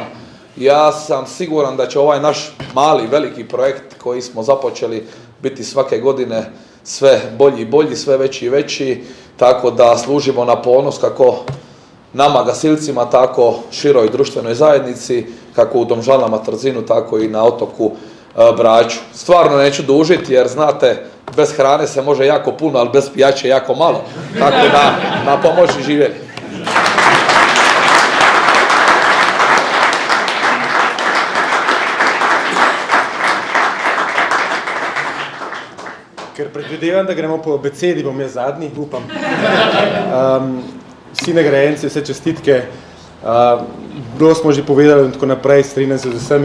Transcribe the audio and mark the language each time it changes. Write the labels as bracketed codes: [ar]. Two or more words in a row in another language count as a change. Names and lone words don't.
[hr] Ja sam siguran da će ovaj naš mali, veliki projekt koji smo započeli biti svake godine sve bolji i bolji, sve veći i veći, tako da služimo na ponos kako nama gasilcima, tako široj društvenoj zajednici, kako u Domžalama, Trzinu, tako i na otoku Braču. Stvarno neću dužiti jer znate, bez hrane se može jako puno, ali bez pijače jako malo, tako da na pomoći živjeli. [sl] Ker predvidevam, da gremo po abecedi, bom jaz zadnji, upam. Vsi nagrajenci, vse čestitke, bilo smo že povedali in tako naprej, strinjam se z vsemi.